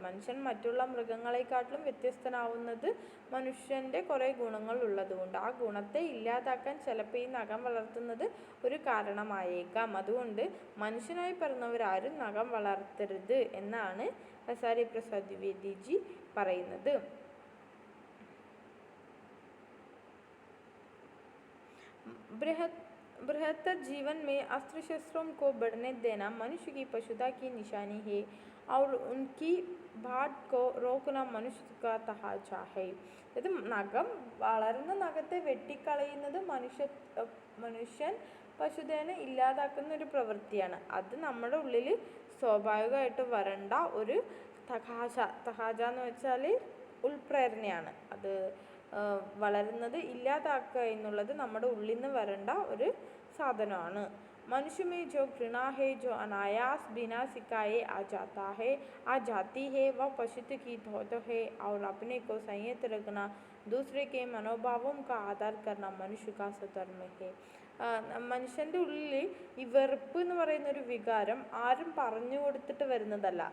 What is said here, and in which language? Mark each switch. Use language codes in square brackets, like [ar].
[ml] മനുഷ്യൻ മറ്റുള്ള മൃഗങ്ങളെക്കാട്ടിലും വ്യത്യസ്തനാവുന്നത് മനുഷ്യൻ്റെ കുറേ ഗുണങ്ങൾ ഉള്ളതുകൊണ്ട്. ആ ഗുണത്തെ ഇല്ലാതാക്കാൻ ചിലപ്പോൾ ഈ നഖം വളർത്തുന്നത് ഒരു കാരണമായേക്കാം. അതുകൊണ്ട് മനുഷ്യനായി പിറന്നവരാരും നഖം വളർത്തരുത് എന്നാണ് ഹസാരി പ്രസാദ് ദ്വിവേദി പറയുന്നത്. [hi] बृहत्तर जीवन में अस्त्र शस्त्रों को बढ़ने देना मनुष्य की पशुता की निशानी है और उनकी भाट को रोकना मनुष्य का तकाजा है. [ml] ഇത് നഖം വളരുന്ന നഖത്തെ വെട്ടിക്കളയുന്നത് മനുഷ്യൻ പശുതേനെ ഇല്ലാതാക്കുന്ന ഒരു പ്രവൃത്തിയാണ്. അത് നമ്മുടെ ഉള്ളിൽ സ്വാഭാവികമായിട്ട് വരേണ്ട ഒരു തകാജ എന്ന് വെച്ചാൽ ഉൾപ്രേരണയാണ്. അത് വളരുന്നത് ഇല്ലാതാക്കുക എന്നുള്ളത് നമ്മുടെ ഉള്ളിൽ നിന്ന് വരേണ്ട ഒരു സാധനമാണ്. [hi] मनुष्य में जो घृणा है, जो अनायास बिना सिखाए आ जाती है, वह पशुत्व की धौत है और अपने को संयत रखना, दूसरे के मनोभावों का आदर करना मनुष्य का स्वधर्म है. [ml] മനുഷ്യൻ്റെ ഉള്ളിൽ ഈ വെറുപ്പ് എന്ന് പറയുന്നൊരു വികാരം ആരും പറഞ്ഞു കൊടുത്തിട്ട് വരുന്നതല്ല.